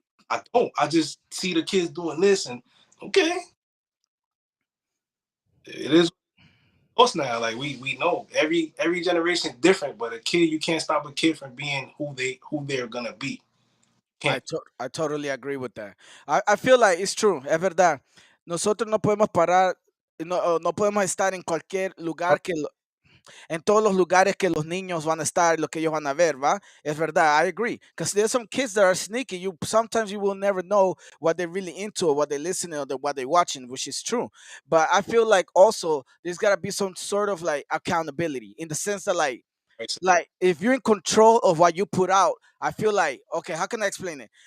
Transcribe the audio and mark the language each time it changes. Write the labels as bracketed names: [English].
[English] I don't. I just see the kids doing this and okay, it is us now. Like we know every generation different, but a kid you can't stop a kid from being who they're gonna be. Can't. I totally agree with that. I feel like it's true, [Spanish] es verdad. Nosotros no podemos parar, no podemos estar en cualquier lugar en todos los lugares que los niños van a estar, lo que ellos van a ver, ¿va? Es verdad, [English] I agree. Because there's some kids that are sneaky. Sometimes you will never know what they're really into or what they're listening or what they're watching, which is true. But I feel like also there's gotta be some sort of like accountability in the sense that like Right, so Like if you're in control of what you put out, I feel like, okay, how can I explain it?